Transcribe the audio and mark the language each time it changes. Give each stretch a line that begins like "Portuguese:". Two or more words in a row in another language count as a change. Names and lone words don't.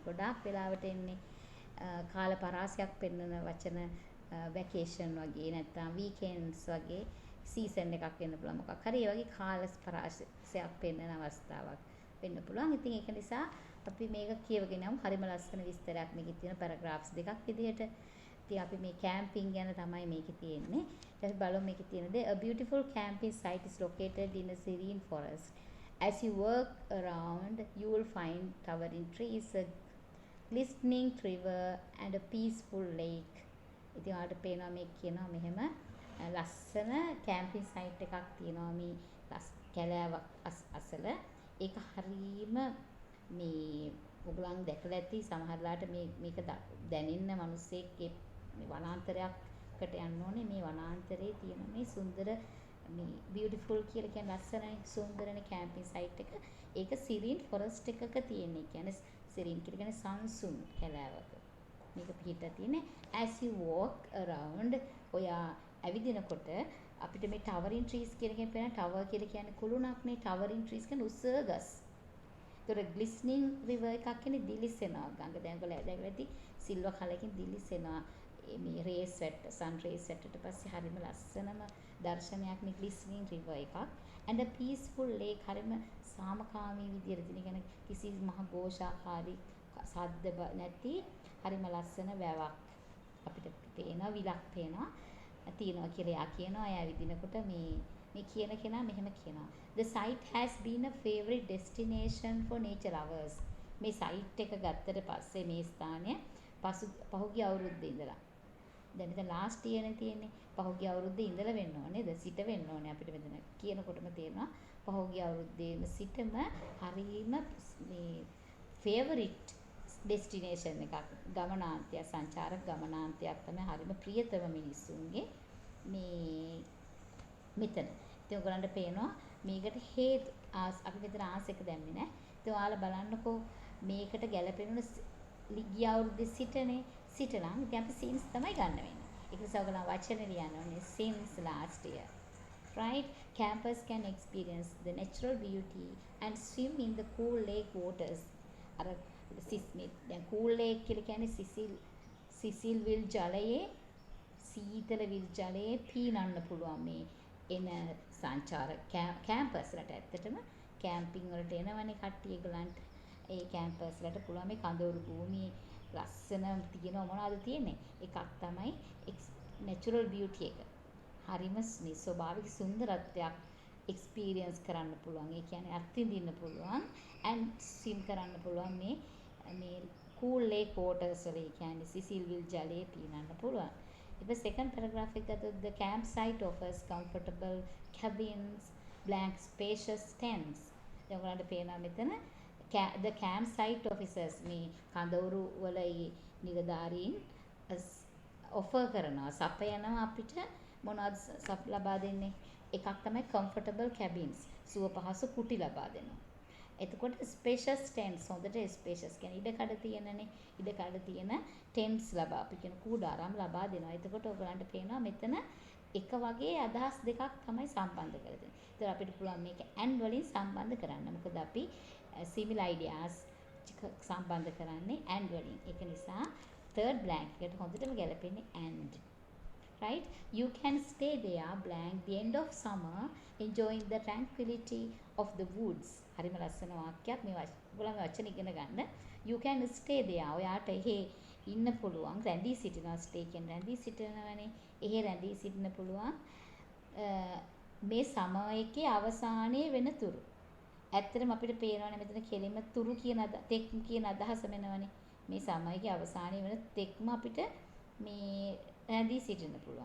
Sinhala: ගොඩාක් වෙලාවට එන්නේ කාල පරාසයක් පෙන්නන වචන වැකේෂන් වගේ නැත්නම් වීකෙන්ඩ්ස් වගේ සීසන් එකක් වෙන්න පුළුවන්. මොකක් හරි ඒ වගේ කාල පරාසයක් පෙන්නන අවස්ථාවක් වෙන්න පුළුවන්. ඉතින් ඒක නිසා අපි මේක කියවගෙන යමු. හරිම ලස්සන විස්තරයක් මේකේ තියෙන පැරග්‍රාෆ්ස් දෙකක් විදිහට. ඉතින් අපි මේ කැම්පින් ගැන තමයි මේකේ තියෙන්නේ. ඊට පස්සේ බලමු මේකේ තියෙන දේ.
English: A beautiful camping site is located in a serene forest. As you walk around, you will find towering trees, a glistening river and a peaceful lake.
Sinhala: ඉතින් ඔයාලට පේනවා මේ කියනවා මෙහෙම ලස්සන
English: camping site
Sinhala: එකක් තියෙනවා මේ කැලෑවක් අසල. ඒක හරීම මේ ඔයගොල්ලන් දැකලා ඇති සමහරලාට මේක දැනෙන්න මිනිස්සෙක් මේ වනාන්තරයකට යන්න ඕනේ. මේ වනාන්තරයේ තියෙන මේ සුන්දර මේ beautiful කියලා කියන ලස්සනයි සුන්දරනේ
English: camping site
Sinhala: එක. ඒක
English: serene forest
Sinhala: එකක තියෙන. ඒ කියන්නේ සිරින් කියලා කියන්නේ සංසුන් කැලෑවක. මේක පිහිටලා තියෙන්නේ.
English: As you walk around
Sinhala: ඔයා ඇවිදිනකොට අපිට මේ
English: towering trees
Sinhala: කියන එකෙන් පේන tower කියලා කියන්නේ කුළුණක් නේ.
English: towering trees
Sinhala: කියන්නේ උස ගස්. ඒතර
English: glistening river
Sinhala: එකක් කියන්නේ දිලිසෙනවා. ගඟ දැන් ඔයගොල්ලෝ දැකලා ඇති සිල්වර් කලරකින් දිලිසෙනවා. මේ රේස් වැට
English: sun rays
Sinhala: වැටට පස්සේ හරිම ලස්සනම දර්ශනයක් මේ
English: glistening river
Sinhala: එකක්.
English: and a peaceful lake
Sinhala: හරිම සාමකාමී විදියට තියෙන. කියන්නේ කිසි මහ ഘോഷාකාරී සද්ද නැති හරිම ලස්සන වැවක් අපිට පේනවා. විලක් පේනවා. තියෙනවා කියලා එයා කියනවා. එයා විදිනකොට මේ කියන කෙනා මෙහෙම කියනවා.
English: The site has been a favorite destination for nature lovers.
Sinhala: මේ සයිට් එක ගත්තට පස්සේ මේ ස්ථානය පහුගිය අවුරුද්දේ ඉඳලා දැන් ඉතින් ලාස්ට් ඉයර්නේ තියෙන්නේ. පහුගිය අවුරුද්දේ ඉඳලා වෙන්න ඕනේ. ද සිට වෙන්න ඕනේ අපිට මෙතන කියනකොටම තේරෙනවා. පහුගිය අවුරුද්දේම සිටම හරීම මේ
English: favorite destination
Sinhala: එකක් ගමනාන්තයක් සංචාරක ගමනාන්තයක් තමයි හරිම ප්‍රියතම මිනිස්සුන්ගේ මේ මෙතන. ඉතින් ඔයගලන්ට පේනවා මේකට හේතු අපි මෙතන ආසෙක දැම්මේ නැහැ. ඉතින් ඔයාලා බලන්නකෝ මේකට ගැළපෙනුන ගිය අවුරුද්දේ සිටනේ සිටනම් ඉතින් අපි since තමයි ගන්න වෙන්නේ. ඒක නිසා ඔයගලන් වචන ලියන්න ඕනේ
English: since last year. Right? Campers can experience the natural beauty and swim in the cool lake waters.
Sinhala: අර දැන්
English: cool lake
Sinhala: කියලා කියන්නේ සිසිල් විල් ජලයේ සීතල විල් ජලයේ පීනන්න පුළුවන් මේ එන සංචාර කැම්පස්ලට. ඇත්තටම කැම්පින් වලට එනවනේ කට්ටිය ඒගොල්ලන්ට. ඒ කැම්පස්ලට පුළුවන් මේ කඳවුරු භූමියේ ලස්සන තියෙන මොනවද තියෙන්නේ? එකක් තමයි
English: natural beauty
Sinhala: එක. හරිම ස්වභාවික සුන්දරත්වයක් එක්ස්පීරියන්ස් කරන්න පුළුවන්. ඒ කියන්නේ අත්විඳින්න පුළුවන්
English: and swim
Sinhala: කරන්න පුළුවන් මේ
English: cool lake waters
Sinhala: වල. ඒ කියන්නේ සිසිල් විල් ජලයේ පීනන්න පුළුවන්.
English: The second paragraph
Sinhala: එක ගත්තොත්
English: the campsite offers comfortable cabins, blank spacious tents.
Sinhala: දැන් ඔයාලට පේනවා මෙතන
English: the campsite officers
Sinhala: මේ කඳවුරු වල නිලධාරීන් offer කරනවා සපයනවා අපිට මොනවද ලබා දෙන්නේ. එකක් තමයි
English: comfortable cabins
Sinhala: සුව පහසු කුටි ලබා දෙනවා. එතකොට
English: spacious tents
Sinhala: හොඳට spacious කියන්නේ ඉඩකඩ තියෙනනේ. ඉඩකඩ තියෙන tents ලබා අපි කියන කූඩාරම් ලබා දෙනවා. එතකොට ඔයගලන්ට පේනවා මෙතන එක වගේ අදහස් දෙකක් තමයි සම්බන්ධ කරලා තියෙන්නේ. ඒතර අපිට පුළුවන් මේක and වලින් සම්බන්ධ කරන්න. මොකද අපි
English: similar ideas
Sinhala: සම්බන්ධ කරන්නේ and වලින්. ඒක නිසා
English: third blank
Sinhala: එකට හොඳටම ගැලපෙන්නේ and. Right?
English: You can stay there blank the end of summer enjoying the tranquility of the woods.
Sinhala: හරිම ලස්සන වාක්‍යයක්. මේ ඔයගොල්ලෝ වචන ඉගෙන ගන්න.
English: You can stay there.
Sinhala: ඔයාට එහෙ ඉන්න පුළුවන්. රැඳී සිටිනවා. stay කියන්නේ රැඳී සිටිනවනේ. එහෙ රැඳී සිටින්න පුළුවන්. මේ සමයකේ අවසානයේ වෙනතුරු. ඇත්තටම අපිට පේනවනේ මෙතන කෙලින්ම තුරු කියන තෙක් කියන අදහස වෙනවනේ. මේ සමයකේ අවසානයේ වෙන තෙක්ම අපිට මේ රැඳී සිටින්න පුළුවන්.